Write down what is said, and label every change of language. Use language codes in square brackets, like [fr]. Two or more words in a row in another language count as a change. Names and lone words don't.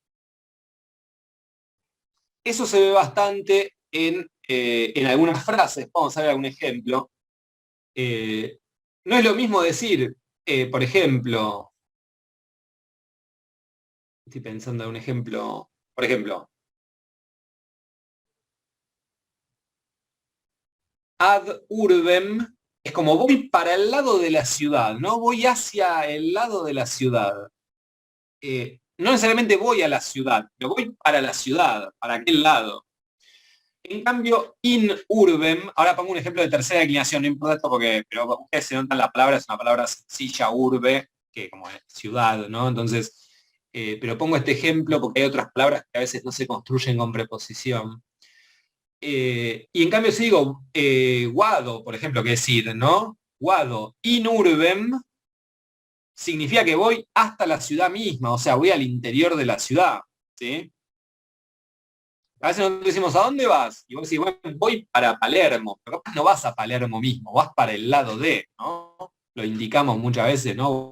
[es] Eso se ve bastante en algunas frases. Vamos a ver algún ejemplo. No es lo mismo decir, por ejemplo, estoy pensando en un ejemplo, por ejemplo, [la] ad urbem, [es] es como voy para el lado de la ciudad, ¿no? Voy hacia el lado de la ciudad. No necesariamente voy a la ciudad, pero voy para la ciudad, para aquel lado. En cambio, [la] in urbem, [es] ahora pongo un ejemplo de tercera declinación, no importa esto pero ustedes se notan la palabra, es una palabra sencilla, urbe, que como es ciudad, ¿no? Entonces, pero pongo este ejemplo porque hay otras palabras que a veces no se construyen con preposición. Y en cambio si digo guado, por ejemplo, que es ir, ¿no? [la] Guado in urbem [es] significa que voy hasta la ciudad misma, o sea, voy al interior de la ciudad, ¿sí? A veces nos decimos, ¿a dónde vas? Y vos decís, bueno, voy para Palermo, pero capaz no vas a Palermo mismo, vas para el lado de, ¿no? Lo indicamos muchas veces, ¿no?